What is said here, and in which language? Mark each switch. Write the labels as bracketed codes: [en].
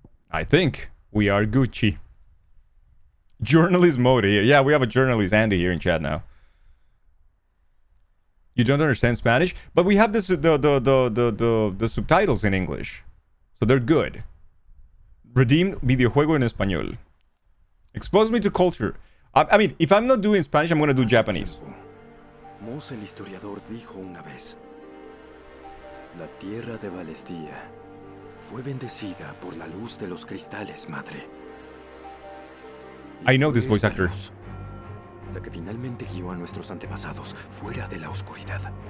[en] I think we are Gucci. Journalist mode here. Yeah, we have a journalist Andy here in chat now. You don't understand Spanish, but we have the subtitles in English, so they're good. [es] Redeem videojuego en español. [en] Expose me to culture. I mean, if I'm not doing Spanish, I'm gonna do Japanese. [es] Mos el historiador dijo una vez: la tierra de Valestía fue bendecida por la luz de los cristales, madre. [en] I know this voice actor. [es] Luz, la que finalmente guió a nuestros antepasados fuera de la oscuridad.